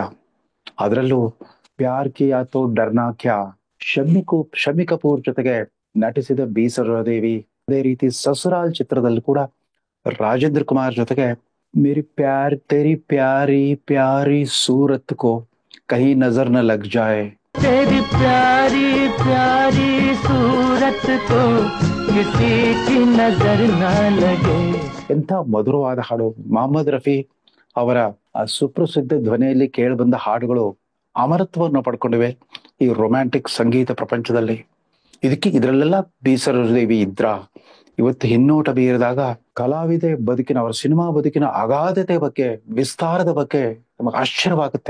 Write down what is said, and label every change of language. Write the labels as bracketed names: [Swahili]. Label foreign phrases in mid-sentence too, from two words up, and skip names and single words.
[Kannada] ಅದರಲ್ಲೂ ಪ್ಯಾರ್ ಕಿಯಾ ತೋ ಡರ್ನಾ ಕ್ಯಾ, ಶಮ್ಮಿ ಕಪೂರ್ ಜೊತೆಗೆ ನಟಿಸಿದ ಬಿ ಸರೋಜಾ ದೇವಿ. ಅದೇ ರೀತಿ ಸಸುರಾಲ್ ಚಿತ್ರದಲ್ಲಿ ಕೂಡ ರಾಜೇಂದ್ರ ಕುಮಾರ್ ಜೊತೆಗೆ [Hindi] मेरी प्यार तेरी प्यारी प्यारी सूरत को कहीं नज़र न लग जाए, तेरी प्यारी प्यारी सूरत को किसी की नजर न लगे. [Kannada] ಎಂಥ ಮಧುರವಾದ ಹಾಡು. ಮೊಹಮ್ಮದ್ ರಫಿ ಅವರ ಆ ಸುಪ್ರಸಿದ್ಧ ಧ್ವನಿಯಲ್ಲಿ ಕೇಳಿಬಂದ ಹಾಡುಗಳು ಅಮರತ್ವವನ್ನು ಪಡ್ಕೊಂಡಿವೆ ಈ ರೊಮ್ಯಾಂಟಿಕ್ ಸಂಗೀತ ಪ್ರಪಂಚದಲ್ಲಿ. ಇದರಲ್ಲೆಲ್ಲ ಬಿ ಸರೋಜಾ ದೇವಿ ಇದ್ರ. ಇವತ್ತು ಹಿನ್ನೋಟ ಬೀರಿದಾಗ ಕಲಾವಿದೆ ಬದುಕಿನ, ಅವರ ಸಿನಿಮಾ ಬದುಕಿನ ಅಗಾಧತೆ ಬಗ್ಗೆ, ವಿಸ್ತಾರದ ಬಗ್ಗೆ ನಮಗೆ ಆಶ್ಚರ್ಯವಾಗುತ್ತೆ.